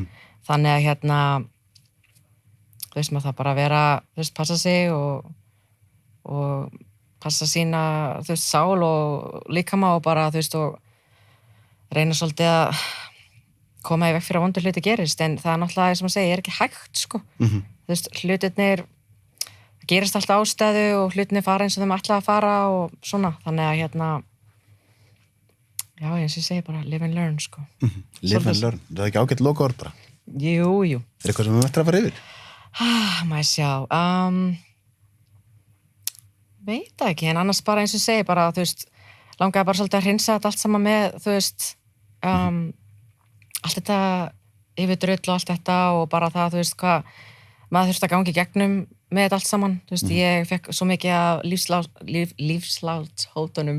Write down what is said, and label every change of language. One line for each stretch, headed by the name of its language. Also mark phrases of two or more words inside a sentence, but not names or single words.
Icelandic: Þannig að maður það bara að vera, passa sig og passa sína, sál og líkama og bara, og reyna svolítið að koma í veg fyrir að vondur hluti gerist, en það er náttúrulega, sem að segja, er ekki hægt, sko. Hlutirnir gerist alltaf ástæðu og hlutirnir fara eins og þeim ætla að fara og svona, þannig að já, eins og ég segi bara
English: live and learn,
Icelandic: sko.
English: Live and learn,
Icelandic: það er ekki ágætt lokaorð bara? Jú. Er eitthvað sem við ættum að fara yfir? Maður sjá, veit það ekki, en annars bara eins og segi bara, langaði bara svolítið að hreinsa þetta allt saman með, allt þetta yfir drull og allt þetta og bara það, hvað maður þurfti að gangi gegnum með þetta allt saman, ég fekk svo mikið af lífslátshótunum.